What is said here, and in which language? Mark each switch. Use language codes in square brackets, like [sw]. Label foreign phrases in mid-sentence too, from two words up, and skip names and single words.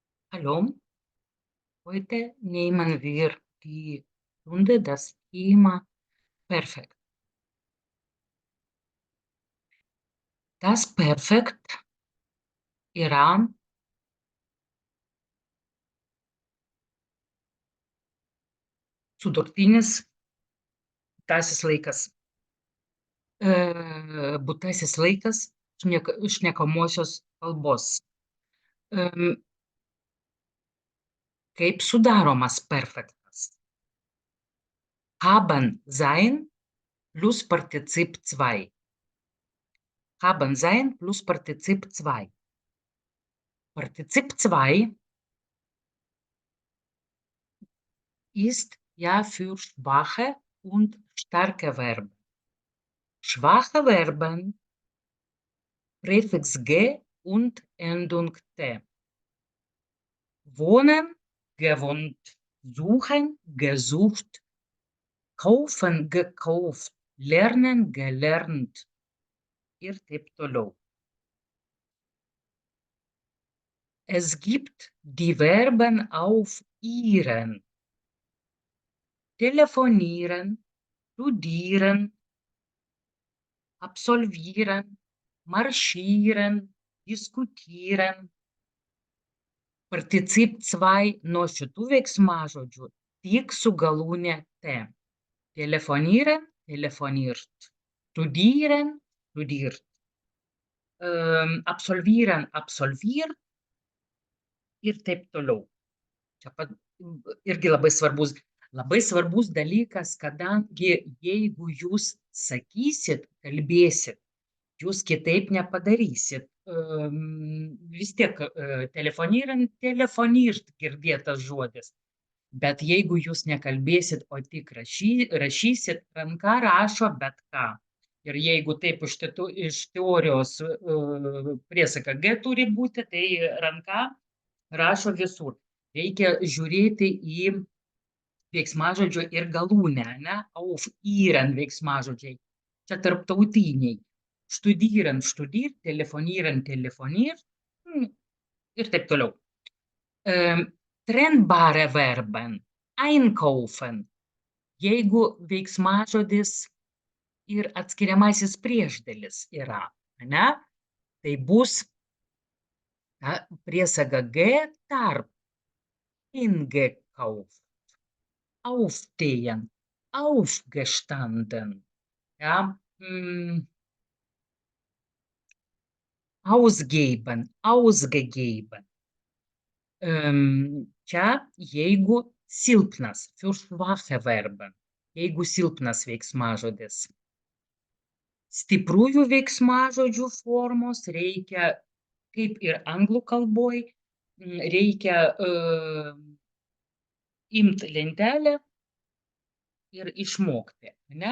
[de] Hallo, heute nehmen wir die Runde das Thema Perfekt. Das Perfekt [lt] yra sutartinis būtasis laikas. Būtasis laikas šnekamosios kalbos. Em, Kaip sudaromas perfektas? [de] Haben sein plus Partizip 2. Haben sein plus Partizip 2. Partizip 2 ist ja für schwache und starke Verben. Schwache Verben, Präfix G und Endung T. Wohnen, gewohnt, suchen, gesucht, kaufen, gekauft, lernen, gelernt [lt] ir taip toliau. [de] Es gibt die Verben auf ihren. Telefonieren, studieren, absolvieren, marschieren, diskutieren. [lt] Partizip 2 nuo šitų veiksmažodžių tik su galūne T. [de] Telefonieren, telefoniert. Studieren, studiert. Absolvieren, absolviert [lt] ir taip toliau. Čia irgi labai svarbus dalykas, kadangi jeigu jūs sakysit, kalbėsit, jūs kitaip nepadarysit. Vis tiek [de] telefonieren, telefonirt [lt] girdėtas žodis. Bet jeigu jūs nekalbėsit, o tik rašysit, ranka rašo bet ką. Ir jeigu taip iš teorijos priesaga G turi būti, tai ranka rašo visur. Reikia žiūrėti į veiksmažodžio ir galūnę, ne? [de] Auf ihren [lt] veiksmažodžiai. Čia tarptautiniai. [de] Studieren, studiert, telefonieren, telefoniert [lt] ir taip toliau. [de] Trennbare Verben. Einkaufen. [lt] Jeigu veiksmažodis ir atskiriamasis priešdėlis yra, ne? Tai bus priesaga G tarp [de] eingekauft, aufstehen, aufgestanden, ja? Ausgeben, ausgegeben. [lt] Čia jeigu silpnas, [de] für schwache Verben, [lt] jeigu silpnas veiksmažodis. Stipriųjų veiksmažodžių formos reikia, kaip ir anglų kalboj, reikia imti lentelę ir išmokti, ne?